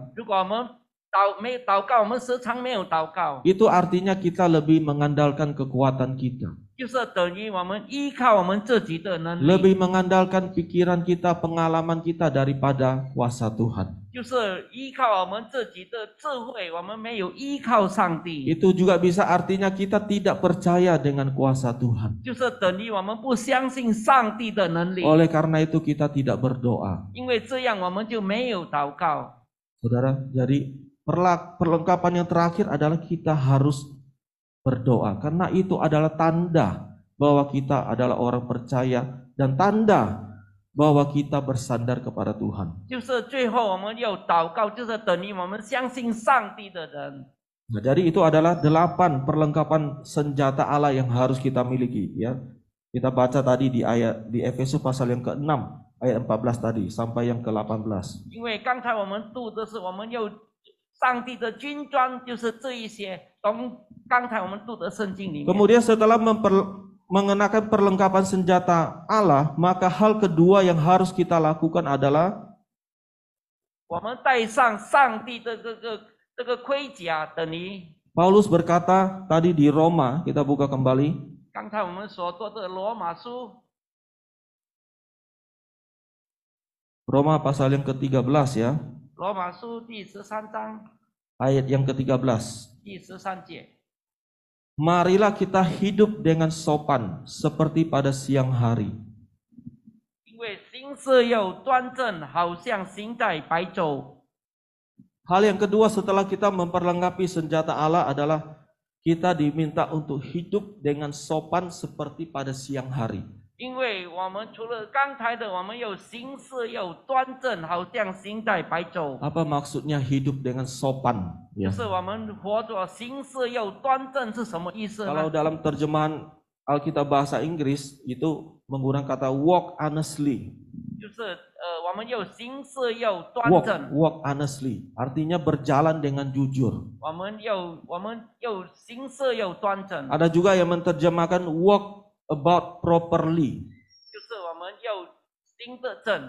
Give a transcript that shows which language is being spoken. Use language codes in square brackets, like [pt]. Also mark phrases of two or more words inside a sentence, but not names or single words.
[zh] 如果我们没有祷告，我们时常没有祷告， [id] itu artinya kita lebih mengandalkan kekuatan kita. [zh] 就是等于我们依靠我们自己的能力， [id] Lebih mengandalkan pikiran kita, pengalaman kita daripada kuasa Tuhan. [zh] 就是依靠我们自己的智慧，我们没有依靠上帝， [id] Itu juga bisa artinya kita tidak percaya dengan kuasa Tuhan. [zh] 就是等于我们不相信上帝的能力。 [id] Oleh karena itu kita tidak berdoa. [zh] 因为这样我们就没有祷告。 [id] Saudara, jadi perlengkapan yang terakhir adalah kita harus berdoa. Karena itu adalah tanda bahwa kita adalah orang percaya dan tanda bahwa kita bersandar kepada Tuhan. [zh] 就是最后我们要祷告，就是等于我们相信上帝的人。 [id] Nah, jadi itu adalah 8 perlengkapan senjata Allah yang harus kita miliki, ya. Kita baca tadi di Efesus pasal yang ke-6 ayat 14 tadi sampai yang ke-18. [zh] 因为刚才我们读的是我们有上帝的军装，就是这一些，从刚才我们读的圣经里面。 [id] Kemudian setelah mengenakan perlengkapan senjata Allah, maka hal kedua yang harus kita lakukan adalah [zh] 我们带上上帝的这个盔甲，等于 [id] Paulus berkata tadi di Roma, kita buka kembali, [zh] 刚才我们所读的罗马书 [id] Roma pasal yang ke-13 ya, [zh] 罗马书第13章 [id] ayat yang ke-13. [zh] 第13节。 [id] Marilah kita hidup dengan sopan seperti pada siang hari. [zh] 因为行事要端正，好像行在白昼。 [id] Hal yang kedua setelah kita memperlengkapi senjata Allah adalah kita diminta untuk hidup dengan sopan seperti pada siang hari. [zh] 因为我们除了刚才的，我们有行事要端正，好像行在白昼。 [id] Apa maksudnya hidup dengan sopan? [zh] 就 [id] Ya. [zh] 是我们活着行事要端正是什么意思 [id] Kalau [zh] 呢？ [id] dalam terjemahan Alkitab bahasa Inggris itu menggunakan kata [en] walk honestly. [zh] 就是我们要行事要端正， [en] Walk honestly. [id] Artinya berjalan dengan jujur. [zh] 我们要行事要端正， [id] Ada juga yang menerjemahkan [en] walk about properly. [zh] 就是我们要行得正，